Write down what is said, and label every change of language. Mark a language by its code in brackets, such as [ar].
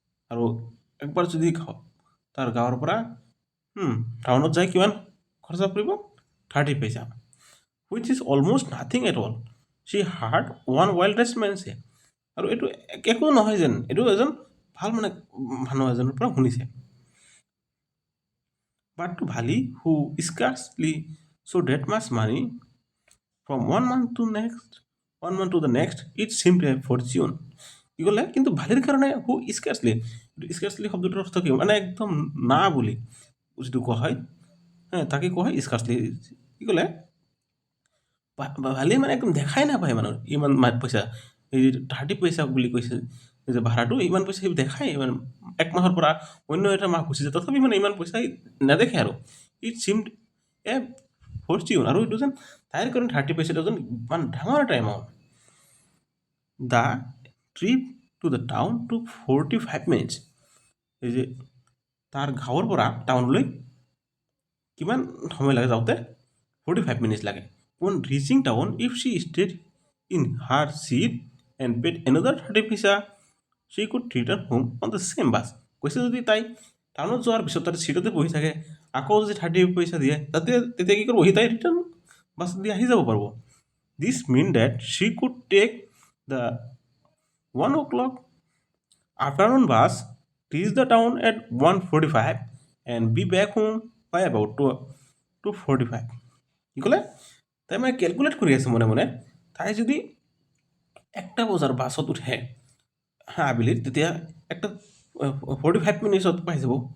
[as] আৰু একবাৰ যদি তাৰ গাঁৱৰ পৰা টাউনত যায় কিমান খৰচা পৰিব? [en] 30 পইচা, which is almost nothing at all. She heard one well dressed men say. [as] আৰু এইটো একো নহয় যেন, এইটো এজন ভাল মানে মানুহ এজনৰ পৰা শুনিছে। [en] But to Bali, who scarcely saw that much money from one month to the next, it seemed a fortune. [as] কি ক'লে? কিন্তু ভালিৰ কাৰণে [en] who scarcely [as] শব্দটোৰ অৰ্থ কি? মানে একদম না বুলি যিটো কোৱা হয়, তাকে কোৱা হয় স্কাৰ্চলি। কি ক'লে? ভালিয়ে মানে একদম দেখাই নাপায় মানুহৰ ইমান পইচা। এই 30 পইচা বুলি কৈছে যে ভাড়াটো, ইমান পইচা সি দেখাই মানে এক মাহৰ পৰা অন্য এটা মাহ গুচি যায়, তথাপি মানে ইমান পইচা নেদেখে আৰু। [en] It seemed a fortune. [as] আৰু এইটো যেন তাইৰ কাৰণে 30 পইচাটো যেন ইমান ডাঙৰ এটা amount. [en] The trip to the town to 45 minutes। [as] এই যে তাৰ গাঁৱৰ পৰা টাউনলৈ কিমান সময় লাগে যাওঁতে? 45 minutes লাগে। [en] On reaching town, if she stayed in her seat and paid another 30 paisa, she could return home on the same bus. [as] কৈছে যদি তাই টাউনত যোৱাৰ পিছত তাতে চিটতে বহি থাকে, আকৌ যদি 30 পইচা দিয়ে, তেতিয়া কি কৰিব? তাই ৰিটাৰ্ণ বাছ দি আহি যাব পাৰিব। [en] This mean that she could take the 1 o'clock afternoon bus, reach the town at 1:45 and be back home by about 2:45. [as] কি ক'লে? তাই মানে কেলকুলেট কৰি আছে মনে মনে, তাই যদি 1টা বজাৰ বাছত উঠে আবেলি, তেতিয়া একটা 45 মিনিটছত পাই যাব।